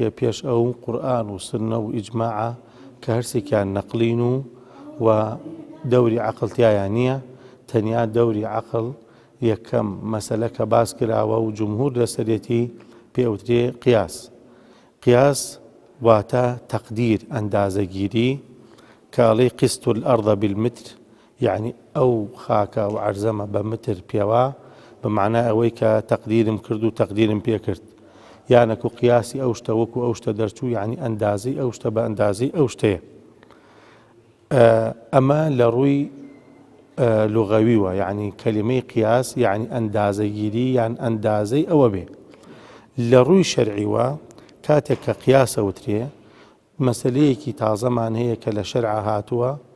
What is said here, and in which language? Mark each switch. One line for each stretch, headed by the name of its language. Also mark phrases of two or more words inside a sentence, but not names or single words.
Central Kurdish: پێش ئەو قورئان و سنە و ئیجماعە کە هەرسێکیان نەقلین و دەوری عەقڵتیایان نییە تەنیا دەوری عەقڵ یەکەم مەسەلە کە باس کراوە و جمهور لەسەرێتی پێوترێ قیاس واتە تەقدیر ئەندازەگیری کاڵی
Arabic: قست الأرض بالمتر يعني
Central Kurdish: ئەو خاکە و عەرزەمە بە متر پێوە بمعنى ئەوەی کە تەقدیرم کرد و تەقدیرم پێ کرد یانەکو قیاسی ئەو شتە وەکو ئەو شتە دەرچوو یعنی ئەندازی ئەو شتە بە ئەندازی ئەو شتەیە ئەمە لە ڕووی لغەویوە یعنی کەلیمەی قیاس یعنی ئەندازەگیری یان ئەندازەی ئەوە بێ لە ڕووی شەرعیوە کاتێک کە قیاسە وترێ مەسەلەیەکی تازەمان هەیە کە لە شەرعە هاتووە